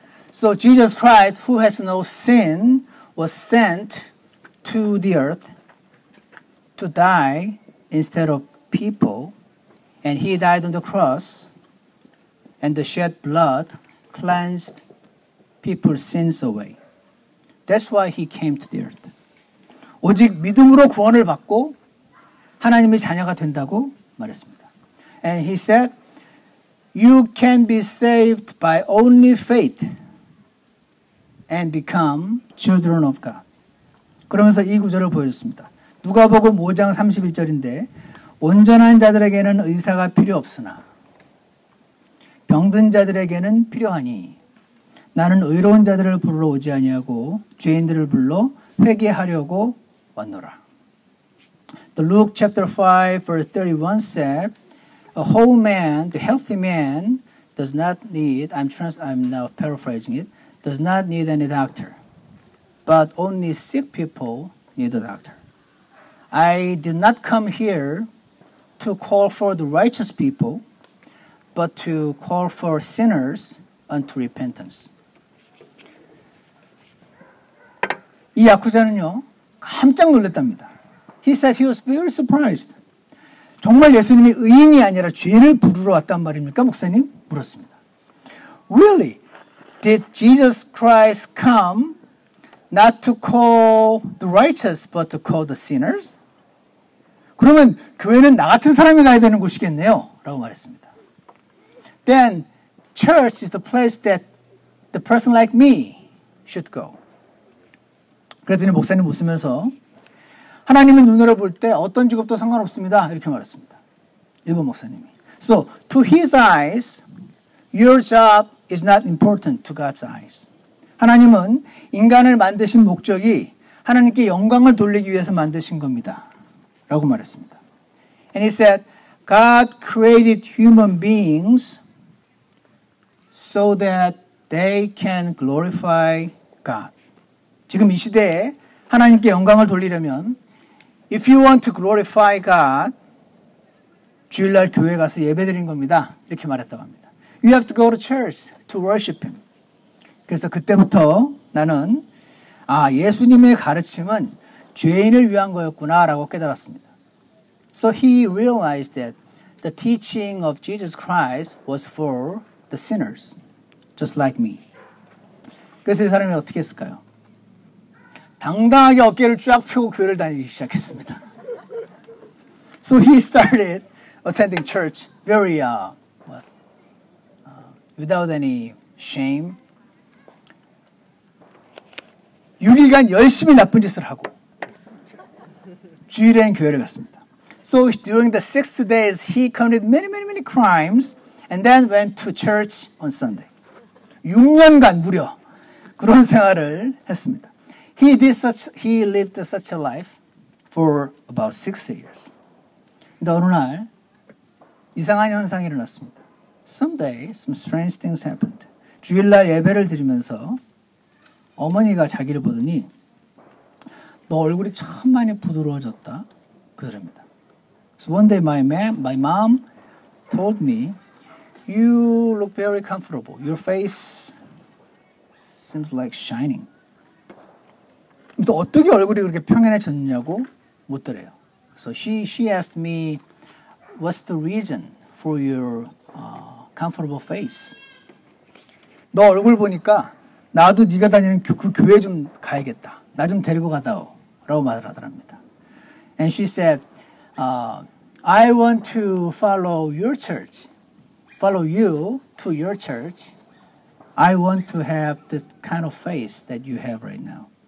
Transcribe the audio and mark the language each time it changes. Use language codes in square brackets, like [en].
[en] So Jesus Christ, who has no sin, was sent to the earth to die instead of people, and he died on the cross, and the shed blood cleansed people's sins away. That's why he came to the earth. [ko] 오직 믿음으로 구원을 받고 하나님의 자녀가 된다고 말했습니다. [en] And he said, you can be saved by only faith and become children of God. [ko] 그러면서 이 구절을 보여줬습니다. 누가복음 5장 31절인데 온전한 자들에게는 의사가 필요 없으나 병든 자들에게는 필요하니 나는 의로운 자들을 부르러 오지 아니하고 죄인들을 불러 회개하려고 왔노라. [en] The Luke chapter 5 verse 31 said, a whole man, the healthy man, does not need, I'm now paraphrasing it, does not need any doctor, but only sick people need a doctor. I did not come here to call for the righteous people, but to call for sinners unto repentance. [ko] 이 야쿠자는요, 깜짝 놀랐답니다. [en] He said he was very surprised. [ko] 정말 예수님이 의인이 아니라 죄인을 부르러 왔단 말입니까, 목사님? 물었습니다. [en] Really? Did Jesus Christ come not to call the righteous but to call the sinners? [ko] 그러면 교회는 나 같은 사람이 가야 되는 곳이겠네요. 라고 말했습니다. [en] Then church is the place that the person like me should go. [ko] 그랬더니 목사님 웃으면서 하나님의 눈으로 볼 때 어떤 직업도 상관없습니다. 이렇게 말했습니다. 일본 목사님이. [en] So to his eyes, your job is not important to God's eyes. [ko] 하나님은 인간을 만드신 목적이 하나님께 영광을 돌리기 위해서 만드신 겁니다. 라고 말했습니다. [en] And he said, God created human beings so that they can glorify God. [ko] 지금 이 시대에 하나님께 영광을 돌리려면 [en] If you want to glorify God, [ko] 주일날 교회 가서 예배드린 겁니다. 이렇게 말했다고 합니다. [en] You have to go to church to worship Him. [ko] 그래서 그때부터 나는 예수님의 가르침은 죄인을 위한 거였구나 라고 깨달았습니다. [en] So he realized that the teaching of Jesus Christ was for the sinners, just like me. [ko] 그래서 이 사람이 어떻게 했을까요? 당당하게 어깨를 쫙 펴고 교회를 다니기 시작했습니다. [en] So he started attending church very without any shame. [ko] 6일간 열심히 나쁜 짓을 하고 주일에는 교회를 갔습니다. [en] So during the 6 days he committed many crimes and then went to church on Sunday. [ko] 6년간 무려 그런 생활을 했습니다. [en] He lived such a life for about 6 years. [ko] 근데 어느 날 이상한 현상이 일어났습니다. [en] Someday some strange things happened. [ko] 주일날 예배를 드리면서 어머니가 자기를 보더니 너 얼굴이 참 많이 부드러워졌다 그럽니다. [en] So one day my mom told me, you look very comfortable. Your face seems like shining. [ko] 또 어떻게 얼굴이 그렇게 평안해졌냐고 묻더래요. [en] So she asked me, what's the reason for your comfortable face? [ko] 너 얼굴 보니까 나도 네가 다니는 그 교회 좀 가야겠다. 나 좀 데리고 가다오. 라고 말을 하더랍니다. [en] And she said, I want to follow your church. Follow you to your church. I want to have the kind of face that you have right now.